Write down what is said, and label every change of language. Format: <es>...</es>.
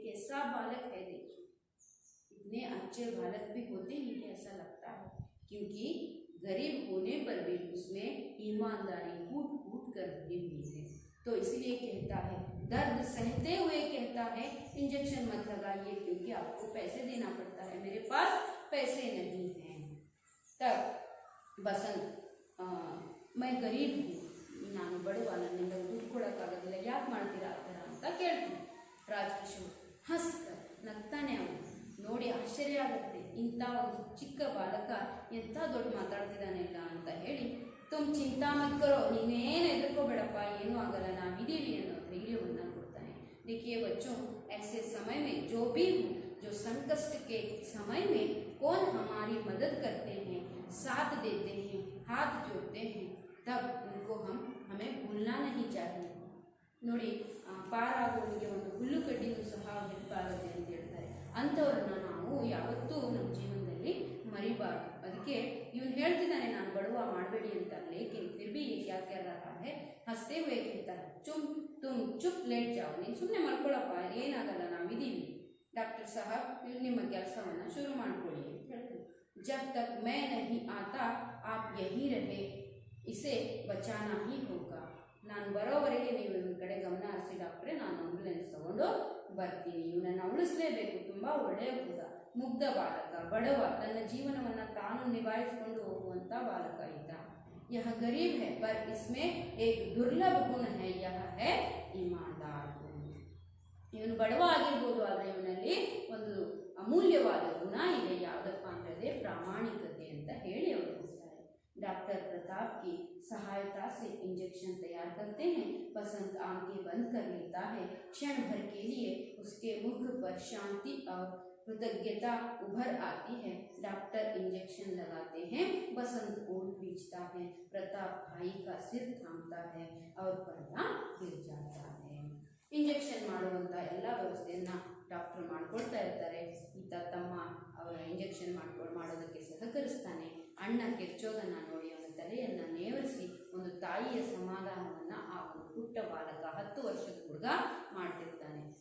<hi>कैसा बालक है देखिए, इतने अच्छे बालक भी होते हैं कि ऐसा लगता है, क्योंकि गरीब होने पर भी उसमें ईमानदारी कूट कूट कर भरी हुई है। तो इसलिए कहता है, दर्द सहते हुए कहता है इंजेक्शन मत लगाइए क्योंकि आपको पैसे देना पड़ता है, मेरे पास पैसे नहीं हैं। तब बसंत मैं गरीब हूँ,</hi> <kn>ನಾನು ಬಡವ, ನನ್ನಿಂದ ದುಡ್ಡು ಕೊಡೋಕ್ಕಾಗೋದಿಲ್ಲ, ಯಾಕೆ ಮಾಡ್ತೀರಾ ಆ ಥರ ಅಂತ ಕೇಳ್ತೀನಿ। ರಾಜಕಿಶೋರ್ ಹಸ್ಕರ್ ನಗ್ತಾನೆ, ಅವನು ನೋಡಿ ಆಶ್ಚರ್ಯ ಆಗುತ್ತೆ, ಇಂಥ ಒಂದು ಚಿಕ್ಕ ಬಾಲಕ ಎಂಥ ದೊಡ್ಡ ಮಾತಾಡ್ತಿದ್ದಾನೆಲ್ಲ ಅಂತ ಹೇಳಿ,</kn> <hi>ತುಮ್ ಚಿಂತಾ ಮತ್ ಕರೋ,</hi> <kn>ನೀನೇನು ಹೆದರ್ಕೋಬೇಡಪ್ಪ, ಏನೂ ಆಗಲ್ಲ, ನಾವಿದ್ದೀವಿ ಅನ್ನೋ ಧೈರ್ಯವನ್ನು ಕೊಡ್ತಾನೆ।</kn> <hi>देखिए बच्चों, ऐसे समय में जो भी हो, जो संकट के समय में कौन हमारी मदद करते हैं, साथ देते हैं, हाथ जोड़ते हैं, तब उनको हमें भूलना नहीं चाहिए।</hi> <kn>ನೋಡಿ ಪಾರಾಗೋರಿಗೆ ಒಂದು ಹುಲ್ಲು ಕಡ್ಡಿನೂ ಸಹ ಹೆಲ್ಪಾಗುತ್ತೆ ಅಂತ ಹೇಳ್ತಾರೆ, ಅಂಥವ್ರನ್ನ ನಾವು ಯಾವತ್ತೂ ನಮ್ಮ ಜೀವನದಲ್ಲಿ ಮರಿಬಾರ್ದು। ಅದಕ್ಕೆ ಇವನು ಹೇಳ್ತಿದ್ದಾನೆ ನಾನು ಬಡವ ಮಾಡಬೇಡಿ ಅಂತ,</kn> <hi>ಲೇಕಿನ್ ಫಿರ್ भी क्या कर रहा है, हंसते हुए कहता है तुम चुप लेट जाओ,</hi> <kn>ನೀನು ಸುಮ್ಮನೆ ಮಲ್ಕೊಳ್ಳಪ್ಪ, ಏನಾಗಲ್ಲ, ನಾವಿದ್ದೀವಿ। ಡಾಕ್ಟರ್ ಸಾಹಬ್ ನಿಮ್ಮ ಕೆಲಸವನ್ನು ಶುರು ಮಾಡ್ಕೊಳ್ಳಿ ಅಂತ ಹೇಳ್ತಾರೆ।</kn> <hi>जब तक मैं नहीं आता आप यहीं रहे, इसे बचाना ही होगा।</hi> <kn>ನಾನು ಬರೋವರೆಗೆ ನೀವು ಇವನ ಕಡೆ ಗಮನ ಹರಿಸಿ ಡಾಕ್ಟ್ರೆ, ನಾನು ಆಂಬುಲೆನ್ಸ್ ತಗೊಂಡು ಬರ್ತೀನಿ, ಇವನನ್ನು ಉಳಿಸಲೇಬೇಕು, ತುಂಬ ಒಳ್ಳೆಯ ಹುಡುಗ, ಮುಗ್ಧ ಬಾಲಕ, ಬಡವ, ತನ್ನ ಜೀವನವನ್ನು ತಾನು ನಿಭಾಯಿಸಿಕೊಂಡು ಹೋಗುವಂಥ ಬಾಲಕ ಇದ್ದ।</kn> <hi>यह गरीब है पर इसमें एक दुर्लभ गुण है, यह है ईमानदार गुण।</hi> <kn>ಇವನು ಬಡವ ಆಗಿರ್ಬೋದು, ಆದರೆ ಇವನಲ್ಲಿ ಒಂದು ಅಮೂಲ್ಯವಾದ ಗುಣ ಇದೆ, ಯಾವುದಪ್ಪ ಅಂದರೆ ಪ್ರಾಮಾಣಿಕತೆ ಅಂತ ಹೇಳಿ ಅವರು ಹೇಳ್ತಾರೆ।</kn> <hi>डॉक्टर प्रताप की सहायता से इंजेक्शन तैयार करते हैं। बसंत आंखें बंद कर लेता है, क्षण भर के लिए उसके मुख पर शांति और कृतज्ञता उभर आती है। डॉक्टर इंजेक्शन लगाते हैं, बसंत ओठ खींचता है, प्रताप भाई का सिर थामता है और पर्दा गिर जाता है।</hi> <kn>इंजेक्शन ಮಾಡುವಂತ ಎಲ್ಲ ವ್ಯವಸ್ಥೆಯನ್ನ ಡಾಕ್ಟರ್ ಮಾಡ್ಕೊಳ್ತಾ ಇರ್ತಾರೆ। ಈತ ತಮ್ಮ ಅವರ ಇಂಜೆಕ್ಷನ್ ಮಾಡೋದಕ್ಕೆ ಸಹಕರಿಸ್ತಾನೆ। ಅಣ್ಣ ಕಿರ್ಚೋದನ್ನು ನೋಡಿ ಅವನ ತಲೆಯನ್ನು ನೇವರಿಸಿ ಒಂದು ತಾಯಿಯ ಸಮಾಧಾನವನ್ನು ಆ ಒಂದು ಪುಟ್ಟ ಬಾಲಕ 10 ವರ್ಷದ ಹುಡುಗ ಮಾಡ್ತಿರ್ತಾನೆ।</kn>